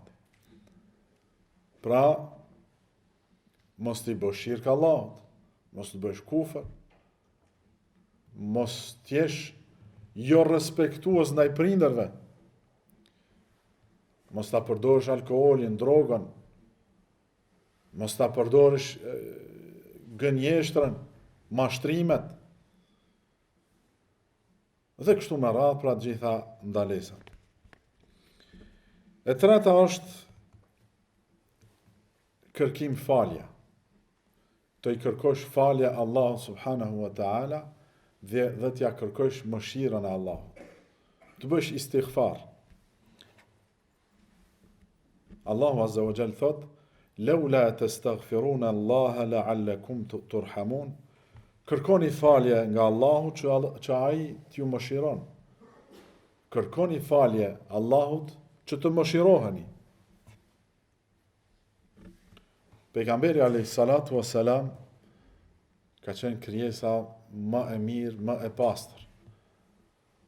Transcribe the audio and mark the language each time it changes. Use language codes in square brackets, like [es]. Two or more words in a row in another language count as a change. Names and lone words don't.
[sq] Pra, mos t'i bësh shirk Allahut, mos t'i bësh kufër, mos t'jesh jo respektues ndaj prindërve, mos ta përdorësh alkoolin, drogën, mos ta përdorësh gënjeshtrën, mashtrimet, dhe kështu me radhë pra gjitha ndalesat. E treta është kërkim falja. Të i kërkosh falja Allah [ar] سبحانه وتعالى [sq] dhe t'ja kërkosh mëshirën e Allahut. Të bësh istighfar. Allahu [ar] عز وجل [sq] thot: [ar] "لولا تستغفرون الله لعلكم ترحمون." [sq] Kërkoni falje nga Allahu që ai t'ju mëshiron. Kërkoni falje Allahut që të mëshiroheni. Pejgamberi [ar] عليه الصلاة والسلام [sq] ka qenë krijesa më e mirë, më e pastër.